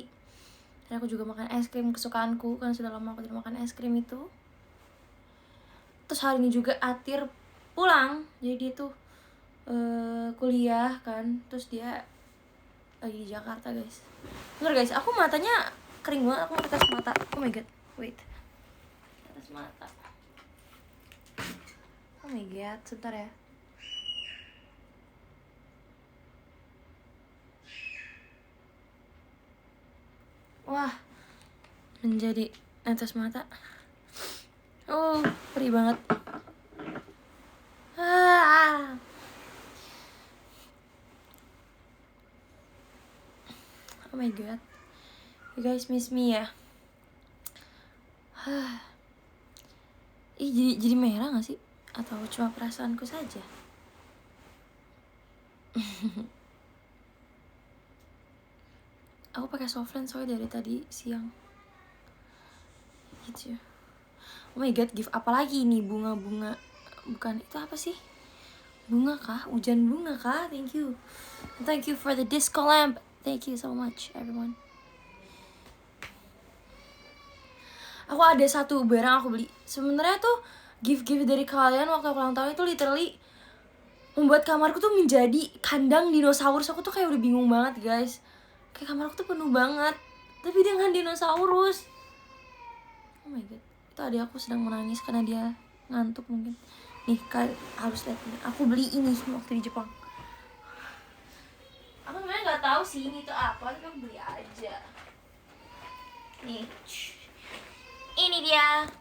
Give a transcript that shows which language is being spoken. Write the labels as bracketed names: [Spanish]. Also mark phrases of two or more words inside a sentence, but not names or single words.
[Indonesian] Dan aku juga makan es krim kesukaanku, kan sudah lama aku tidak makan es krim itu. Terus hari ini juga Atir pulang, jadi dia tuh kuliah kan, terus dia lagi di Jakarta guys. Bentar guys, aku matanya kering banget, aku mau tes mata. [English] Oh my god, wait, [Indonesian] tes mata. [English] Oh my god, [Indonesian] sebentar ya. Wah, menjadi netes mata. Oh, perih banget. [English] Oh my god, you guys miss me ya? [Indonesian] Ih, jadi merah gak sih? Atau cuma perasaanku saja? Aku pakai softland soalnya dari tadi siang. Gitu ya. [English] Oh my god, [Indonesian] gift apa lagi ini? Bunga-bunga. Bukan, itu apa sih? Bunga kah? Hujan bunga kah? [English] Thank you. Thank you for the disco lamp. Thank you so much everyone. [Indonesian] Aku ada satu barang aku beli. Sebenarnya tuh gift dari kalian waktu aku ulang tahun itu literally membuat kamarku tuh menjadi kandang dinosaurus. Aku tuh kayak udah bingung banget guys. Kayak kamarku tuh penuh banget, tapi dengan dinosaurus. [English] Oh my god, [Indonesian] itu adik aku sedang menangis karena dia ngantuk mungkin. Nih kalian harus lihat ini. Aku beli ini waktu di Jepang. Aku sebenarnya nggak tahu sih ini tuh apa, tapi aku beli aja. Nih, ini dia.